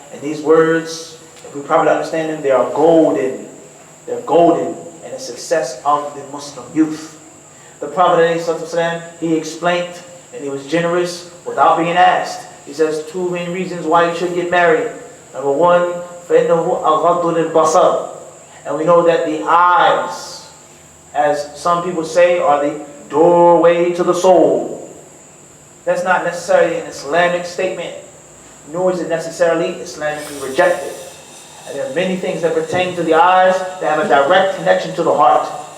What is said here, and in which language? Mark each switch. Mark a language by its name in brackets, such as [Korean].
[English] And these words, if we properly understand them, they are golden. They're golden in the success of the Muslim youth. The Prophet ﷺ, he explained and he was generous without being asked. He says two main reasons why you should get married. Number one, [Arabic] فَإِنَّهُ أَغَضُّ لِلْبَصَرِ. [English] And we know that the eyes, as some people say, are the doorway to the soul. That's not necessarily an Islamic statement, nor is it necessarily Islamically rejected. And there are many things that pertain to the eyes that have a direct connection to the heart.